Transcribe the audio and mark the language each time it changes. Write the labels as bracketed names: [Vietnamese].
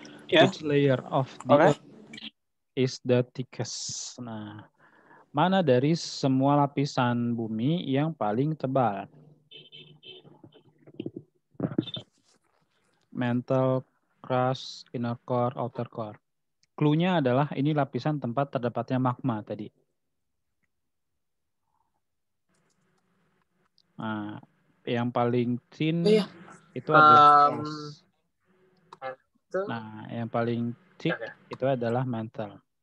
[English] Which layer of the earth is the thickest? [Indonesian] Nah, mana dari semua lapisan bumi yang paling tebal? [English] Mantle, crust, inner core, outer core. [Indonesian] Clue-nya adalah ini lapisan tempat terdapatnya magma tadi. Nah, yang paling thin itu adalah crust. Nah, yang paling thick itu adalah mantle.